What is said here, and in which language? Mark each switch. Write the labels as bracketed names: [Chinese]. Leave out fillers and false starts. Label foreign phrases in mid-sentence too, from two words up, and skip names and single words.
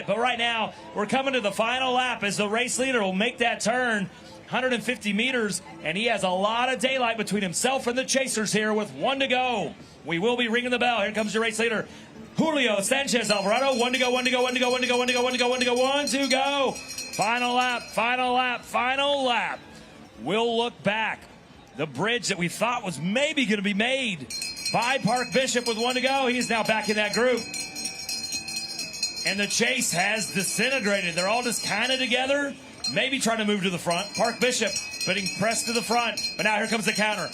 [English] But right now, we're coming to the final lap as the race leader will make that turn. 150 meters, and he has a lot of daylight between himself and the chasers here with 1 to go. We will be ringing the bell. Here comes your race leader, Julio Sanchez Alvarado. 1 to go, 1 to go, 1 to go, 1 to go, 1 to go, 1 to go, 1 to go, 1 to go. Final lap, final lap, final lap. We'll look back. The bridge that we thought was maybe going to be made by Park Bishop with 1 to go. He's now back in that group. And the chase has disintegrated. They're all just kind of together, maybe trying to move to the front. Park Bishop getting pressed to the front. But now here comes the counter.